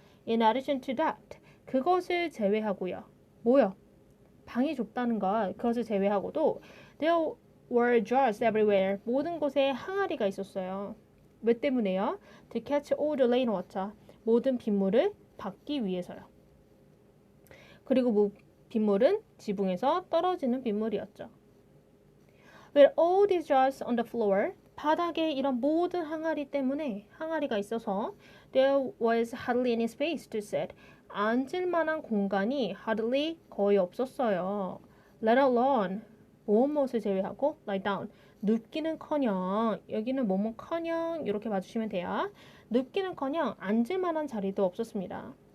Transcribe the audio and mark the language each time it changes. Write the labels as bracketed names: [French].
[English] In addition to that, [Korean] 그것을 제외하고요. 뭐요? 방이 좁다는 것, 그것을 제외하고도 [English] there were jars everywhere. [Korean] 모든 곳에 항아리가 있었어요. 왜 때문에요? [English] To catch all the rainwater. [Korean] 모든 빗물을 받기 위해서요. 그리고 빗물은 지붕에서 떨어지는 빗물이었죠. [English] With all these jars on the floor, [Korean] 바닥에 이런 모든 항아리 때문에 항아리가 있어서 [English] there was hardly any space to sit. [Korean] 앉을 만한 공간이 hardly 거의 없었어요. [English] Let alone [Korean] 무엇을 제외하고 [English] lie down [Korean] 눕기는커녕 여기는 뭐뭐커녕 이렇게 봐주시면 돼요. 눕기는커녕 앉을 만한 자리도 없었습니다.